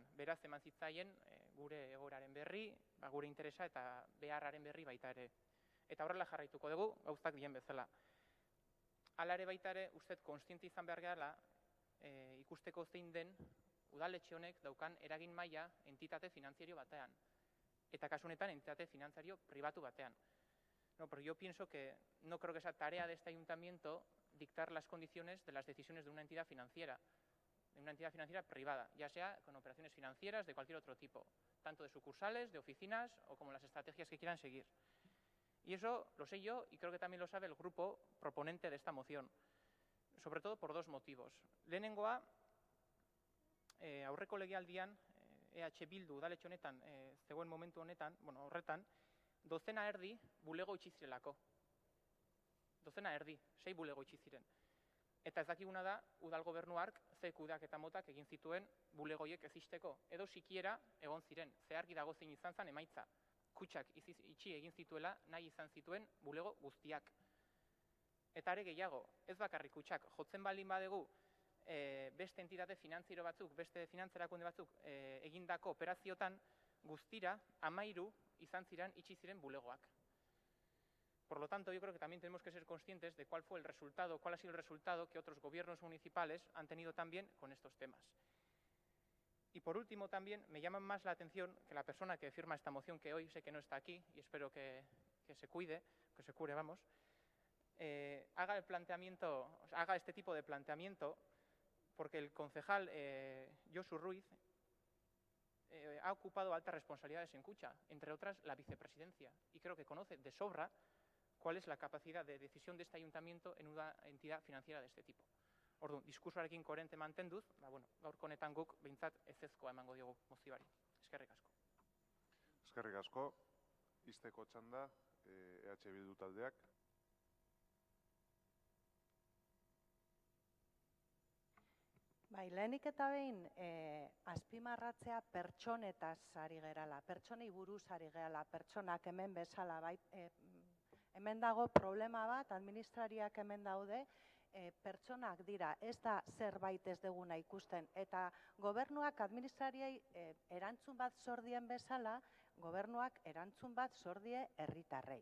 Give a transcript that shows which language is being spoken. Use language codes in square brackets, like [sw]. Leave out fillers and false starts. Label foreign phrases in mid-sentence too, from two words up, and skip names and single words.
[eu] Beraz, eman zitzaien gure egoeraren berri, gure interesa eta beharraren berri baita ere. Eta horrela jarraituko dugu, gauzak dien bezala. Hala ere baita ere, ustez kontziente izan behar gehala, ikusteko zein den udaletxe honek daukan eragin maila entitate finantziario batean. Eta kasu honetan entitate finantziario pribatu batean. [es] No, porque yo pienso que no creo que esa tarea de este ayuntamiento dictar las condiciones de las decisiones de una entidad financiera privada, ya sea con operaciones financieras de cualquier otro tipo, tanto de sucursales, de oficinas o como las estrategias que quieran seguir. Y eso lo sé yo y creo que también lo sabe el grupo proponente de esta moción, sobre todo por dos motivos. [eu] Lehenengoa, aurreko legealdian, EH Bildu udaletxe honetan, zegoen momentu honetan, horretan, 12 erdi bulego itxi zirelako. 12 erdi, 6 bulego itxi ziren. Eta ez dakiguna da, udal gobernuark ze kudeaketa motak egin zituen bulegoiek ez ixteko. Edo sikiera egon ziren, zeharki dago zein izan zen emaitza. Kutxak itxi egin zituela nahi izan zituen bulego guztiak. Eta are gehiago, ez bakarrik kutxak, jotzen baldin badegu beste entitate finantziero batzuk, beste finantzerakunde batzuk egindako operaziotan guztira 13 izan ziren itxi ziren bulegoak. [es] Por lo tanto, yo creo que también tenemos que ser conscientes de cuál fue el resultado, cuál ha sido el resultado que otros gobiernos municipales han tenido también con estos temas. Y por último también me llama más la atención que la persona que firma esta moción, que hoy sé que no está aquí y espero que se cuide, que se cure, vamos, haga este tipo de planteamiento porque el concejal Josu Ruiz ha ocupado altas responsabilidades en Kutxa, entre otras la vicepresidencia, y creo que conoce de sobra cuál es la capacidad de decisión de este ayuntamiento en una entidad financiera de este tipo. [eu] Orduan, diskursoarekin koherente mantenduz, gaurko honetan guk behintzat ezezkoa emango diogu mozioari. Eskerrik asko. Eskerrik asko. Ixteko txanda, EH Bildu taldeak. Bai, lehenik eta behin, azpimarratzea pertsonetaz ari gerala, pertsonei buruz ari gerala, pertsonak hemen bezala, bai, hemen dago problema bat, administrariak hemen daude, pertsonak dira, ez da zerbait ez duguna ikusten, eta gobernuak administrariei erantzun bat zordien bezala, gobernuak erantzun bat zordie herritarrei.